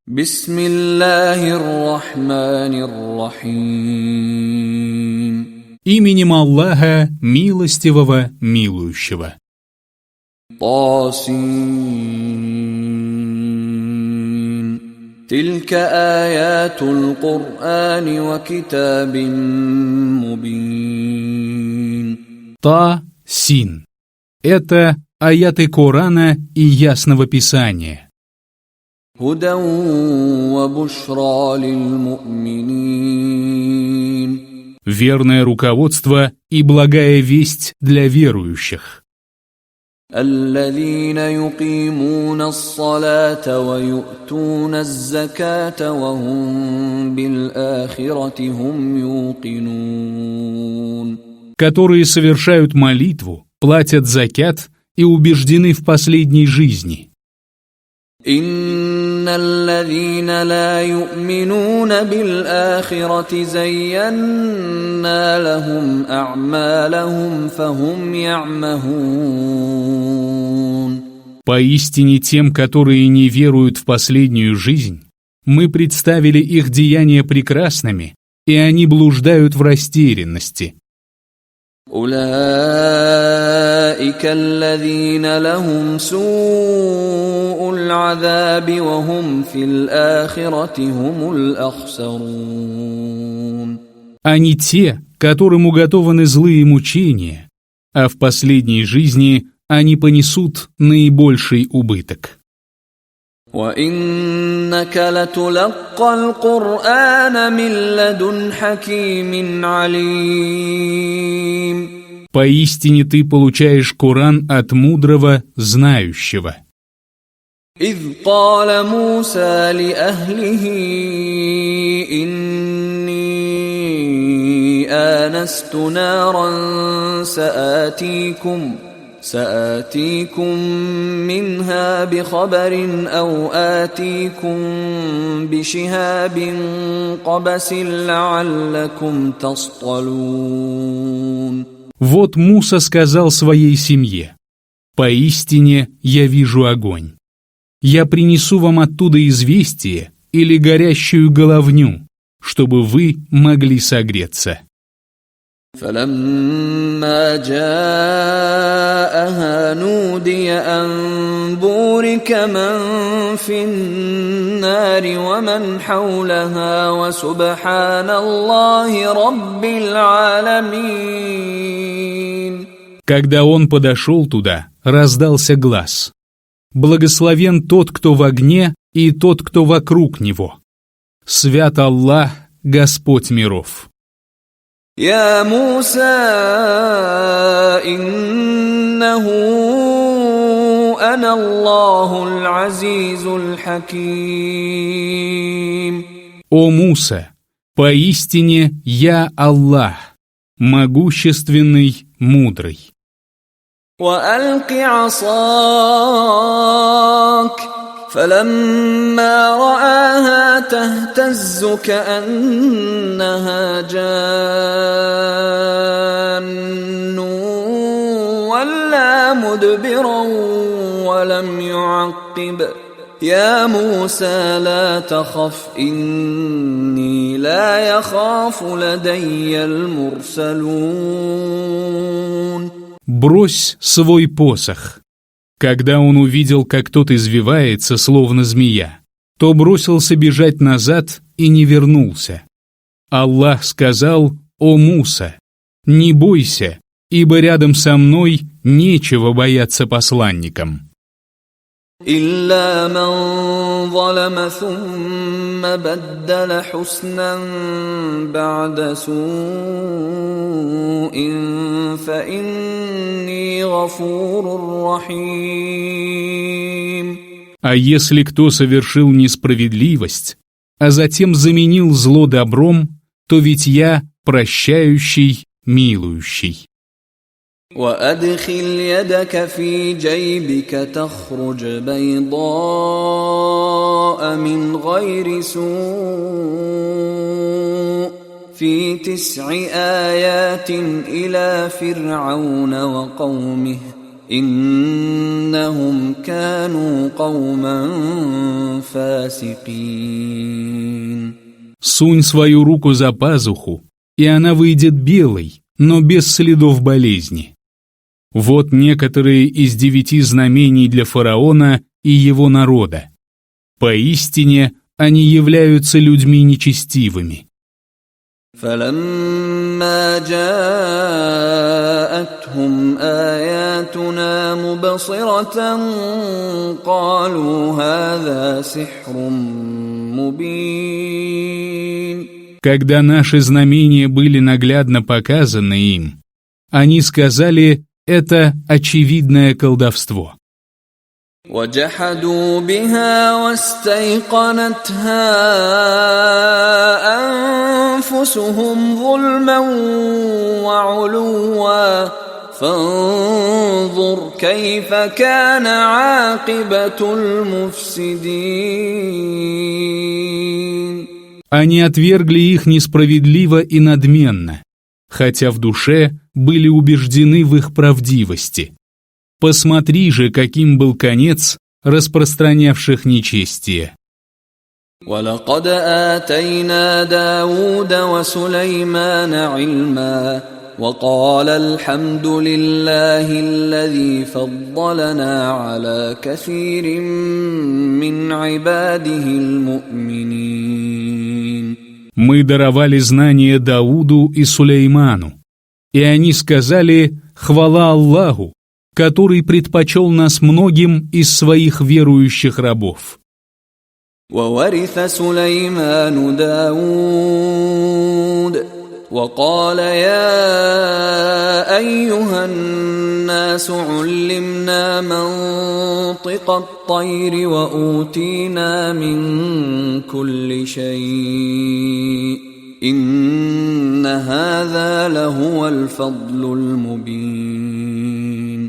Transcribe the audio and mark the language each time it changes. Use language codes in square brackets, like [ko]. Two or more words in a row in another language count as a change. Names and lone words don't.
[ar] بسم الله الرحمن الرحيم. [ru] Именем Аллаха, милостивого, милующего. [ar] طاسين تلك آيات القرآن وكتاب مبين. Та-син. [ru] Это аяты Корана и Ясного Писания. [ar] هدى وبشرى للمؤمنين. [ru] Верное руководство и благая весть для верующих. [ar] الذين يقيمون الصلاة ويؤتون الزكاة وهم بالآخرة هم يوقنون. [ru] Которые совершают молитву, платят закят и убеждены в последней жизни. [ar] إن الذين لا يؤمنون بالآخرة زينا لهم أعمالهم فهم يعمهون. [ru] Поистине тем, которые не веруют в последнюю жизнь, мы представили их деяния прекрасными, и они блуждают в растерянности. [ar] أولئك الذين لهم سوء العذاب وهم في الآخرة هم الأخسرون. [ru] Они те, которым уготованы злые мучения, а в последней жизни они понесут наибольший убыток. [ar] وإنك لتلقى القرآن من لدن حكيم عليم. [ru] Поистине ты получаешь Коран от мудрого, знающего. [ar] إذ قال موسى لأهله إني آنست نارا سآتيكم منها بخبر أو آتيكم بشهاب قبس لعلكم تصطلون. [ru] Вот Муса сказал своей семье: «Поистине я вижу огонь. Я принесу вам оттуда известие или горящую головню, чтобы вы могли согреться». [ar] فلما جاءها نودي أن بورك من في النار ومن حولها وسبحان الله رب العالمين. [ru] Когда он подошел туда, раздался глас: «Благословен тот, кто в огне, и тот, кто вокруг него. Свят Аллах, Господь миров». [ar] يا موسى إنه أنا الله العزيز الحكيم. [ru] «О Муса, поистине я Аллах, могущественный, мудрый». [ar] وألق عصاك فلما رآها تهتز كأنها جان ولا مدبرا ولم يعقب. يا موسى لا تخف إني لا يخاف لدي المرسلون. [ru] «Брось свой посох». Когда он увидел, как тот извивается, словно змея, то бросился бежать назад и не вернулся. Аллах сказал: «О Муса, не бойся, ибо рядом со мной нечего бояться посланникам». [ar] إلا من ظلم ثم بدل حسنا بعد سوء فإني غفور رحيم. [ru] А если кто совершил несправедливость, а затем заменил зло добром, то ведь я прощающий, милующий. [ar] وأدخل يدك في جيبك تخرج بيضاء من غير سوء في 9 آيات إلى فرعون وقومه إنهم كانوا قوما فاسقين. [ru] Сунь свою руку за пазуху, и она выйдет белой, но без следов болезни. Вот некоторые из 9 знамений для фараона и его народа. Поистине, они являются людьми нечестивыми. [ar] فلما جاءتهم آياتنا مبصرة قالوا هذا سحر مبين. [ru] Когда наши знамения были наглядно показаны им, они сказали, это очевидное колдовство. [ar] وجحدوا بها واستيقنتها أنفسهم ظلما وعلوا فانظر كيف كان عاقبة المفسدين. [ru] Они отвергли их несправедливо и надменно, хотя в душе были убеждены в их правдивости. Посмотри же, каким был конец распространявших нечестие. [ar] وَلَقَدْ آتَيْنَا دَاوُودَ وَسُلَيْمَانَ عِلْمًا وَقَالَ الْحَمْدُ لِلَّهِ الَّذِي فَضَّلَنَا عَلَى كَثِيرٍ مِّنْ عِبَادِهِ الْمُؤْمِنِينَ. [ru] Мы даровали знания Дауду и Сулейману, и они сказали «Хвала Аллаху, который предпочел нас многим из своих верующих рабов». [ar] وورث سليمان داود وقال يا أيها الناس علمنا منطق الطير وأوتينا من كل شيء إن هذا لهو الفضل المبين.